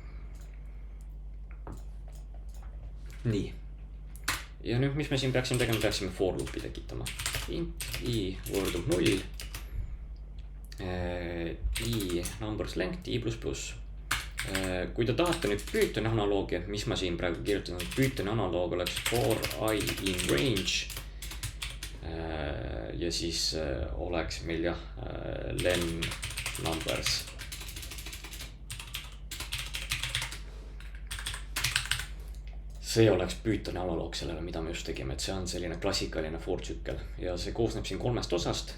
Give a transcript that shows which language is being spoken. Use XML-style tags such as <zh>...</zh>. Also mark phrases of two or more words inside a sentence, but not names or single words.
<et>Nii. Ja nüüd, mis me siin peaksime tegema, peaksime</et> <en>for loopi</en> <et>tekitama. Int I võrdub 0.</et> <en>I numbers length, I++.</en> <et>Kui te tahate nüüd Pythoni analoogi, mis ma siin praegu kirjutan, Pythoni analoog oleks</et> <en>for I in range.</en> <et>Ja siis oleks meil</et> <en>len numbers.</en> <et>See oleks Pythoni analoog sellele, mida me just tegime, et see on selline klassikaline for tsükkel ja see koosneb siin 3 osast.</et>